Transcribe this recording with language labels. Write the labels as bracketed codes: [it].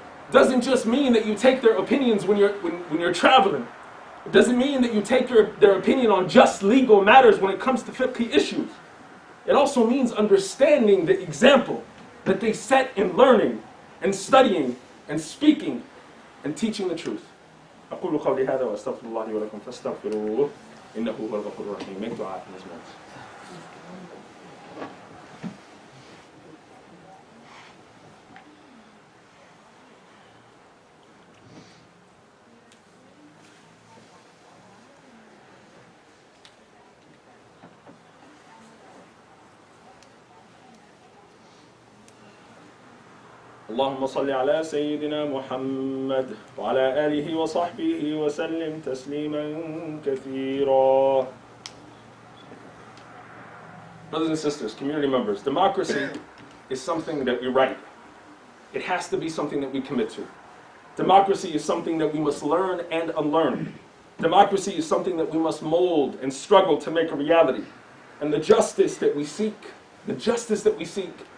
[en] Doesn't just mean that you take their opinions when you're traveling. It doesn't mean that you take their opinion on just legal matters when it comes to fiqh issues. It also means understanding the example that they set in learning and studying and speaking and teaching the truth. [ar] أقول قولي هذا وأستغفر الله لي ولكم فاستغفروه إنه هو الغفور الرحيم. [en] Make dua in this moment. [ar] اللهم صل على سيدنا محمد وعلى آله وصحبه وسلم تسليما كثيرا. [en] Brothers and sisters, community members, democracy is something that we write. It has to be something that we commit to. Democracy is something that we must learn and unlearn. Democracy is something that we must mold and struggle to make a reality. And the justice that we seek